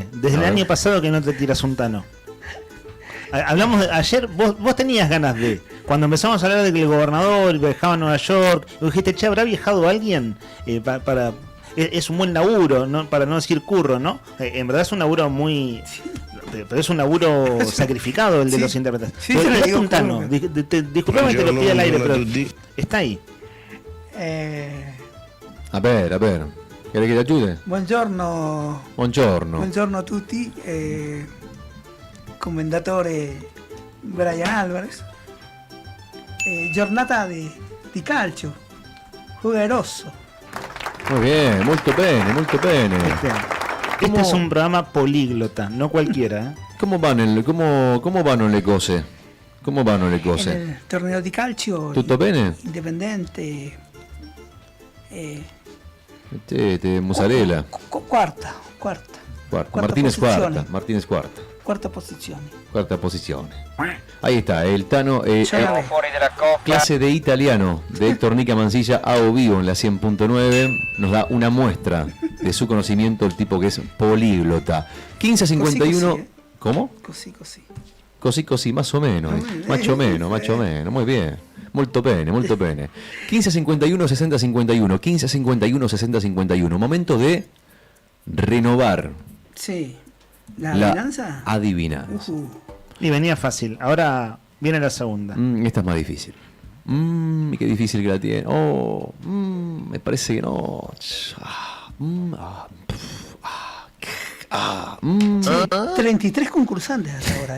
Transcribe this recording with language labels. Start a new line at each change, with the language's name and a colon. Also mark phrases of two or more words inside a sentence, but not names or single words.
Spanish: Desde el año pasado que no te tiras un tano. Hablamos ayer, vos tenías ganas de, cuando empezamos a hablar de que el gobernador viajaba a Nueva York, y dijiste, che, ¿habrá viajado alguien para es un buen laburo, ¿no? Para no decir curro, ¿no? En verdad es un laburo muy... Pero es un laburo sacrificado el de los intérpretes. Sí, Pero te lo tirate digo, un tano. Disculpame que lo pida al aire, pero está ahí. A ver. ¿Querés que te ayude?
Italian: Buongiorno. Buongiorno. Buongiorno a tutti. Commendatore Brian Álvarez. Giornata di calcio. Juegaroso.
Spanish: Muy bien,
Italian: molto bene.
Spanish: Este es un programa políglota, no cualquiera.
Italian: ¿Cómo vanno le cose? ¿Cómo vanno le cose?
Spanish: En el torneo
Italian: di calcio. ¿Tutto bene? Independente. Mozzarella. Quarta. Martínez posizione.
Spanish: cuarta.
Italian: Quarta posizione.
Spanish: Cuarta posición. Ahí está, el Tano.
Italian: Siamo fuori della coppia.
Spanish: Clase de italiano de Héctor Nica Mancilla a o vivo en la 100.9. Nos da una muestra de su conocimiento, el tipo que es políglota. 1551.
Italian: Così,
Spanish: ¿Cómo? Così, más o menos. Macho menos. Muy bien.
Italian: Molto bene.
Spanish: 1551 6051. 1551 6051. Momento de renovar. Sí. ¿La adivinanza? Adivinanza. Y venía fácil. Ahora viene la segunda. Esta es más difícil. Qué difícil que la tiene. Me parece que no. 33 concursantes hasta ahora,